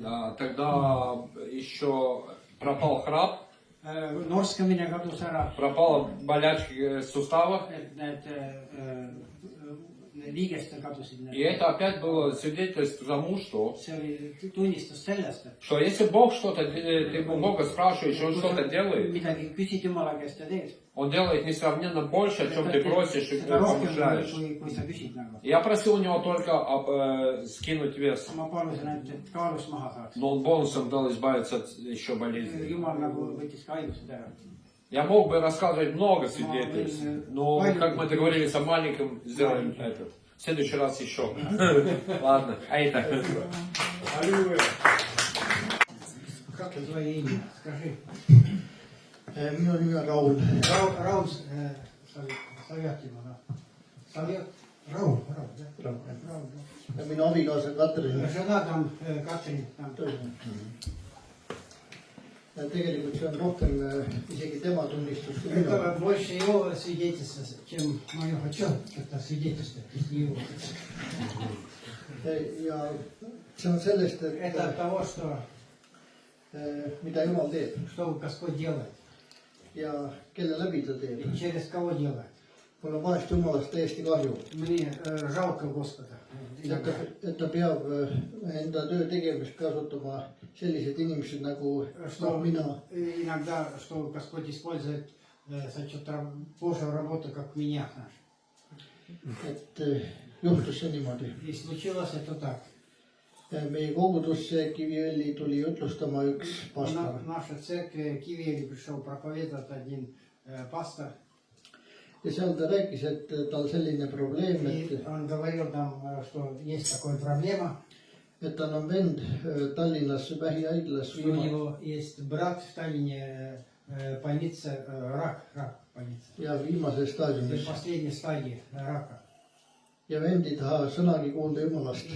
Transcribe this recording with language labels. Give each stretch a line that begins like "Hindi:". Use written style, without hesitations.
Russian: Да, тогда еще пропал храп,
Estonian: Norskamine kadus ära,
Russian: пропала болячки суставов.
Estonian: et need liigestel kadusid
Russian: И
Estonian: need.
Russian: это опять было свидетельство тому, что
Estonian: See oli tunnistus sellest, et
Russian: если Бог что-то, ты у Бога спрашиваешь, Он что-то делает,
Estonian: midagi küsid Jumala käest ja teed.
Russian: Он делает несравненно больше, о чем ты просишь и
Estonian: seda rohkem,
Russian: помышляешь.
Estonian: kui sa küsid nagu.
Russian: Я просил у него только скинуть вес,
Estonian: Ma palusin, et kaalust maha saaks.
Russian: но он бонусом дал избавиться от еще болезней.
Estonian: Jumal nagu võttis ka haigused ära.
Russian: Я мог бы рассказывать много свидетельств, но как мы договорились о маленьком, сделаем этот. В следующий раз еще. Ладно, а это. Как твое имя? Скажи.
Estonian: Minu nimi on Raul. Raul Savjatimo. Raul, jah. Ja minu abikaasa Katrin.
Russian: Žena tam Katrin.
Estonian: Ja tegelikult see on rohkem isegi tema tunnistus kui minu.
Russian: Это больше его свидетельства, чем мое хочу, это свидетельство, его.
Estonian: Ja see on sellest,
Russian: Это от того, что
Estonian: mida Jumal teeb
Russian: что Господь делает
Estonian: ja kelle läbi ta teeb.
Russian: и через кого делает.
Estonian: Mul on vahest Jumalast täiesti kahju,
Russian: Мне жалко Господа.
Estonian: et ta peab enda töö tegemist kasutama sellised inimesed nagu mina.
Russian: Иногда, что Господь использует за что-то Божью работу, как меня.
Estonian: Et juhtus see niimoodi.
Russian: И случилось это так.
Estonian: Meie kogudusse Kiviõli tuli jutlustama üks pastor.
Russian: В нашей церкви Кивиэли пришел проповедовать один пастор.
Estonian: Ja seal ta rääkis, et tal selline probleem,
Russian: И он говорил там, что есть такая проблема,
Estonian: et tal on vend Tallinnas vähihaiglas
Russian: что у него есть брат в Таллине больнице, рак больница.
Estonian: ja viimases
Russian: В
Estonian: staadiumis.
Russian: последней стадии рака.
Estonian: Ja vend ei taha sõnagi kuulda Jumalast.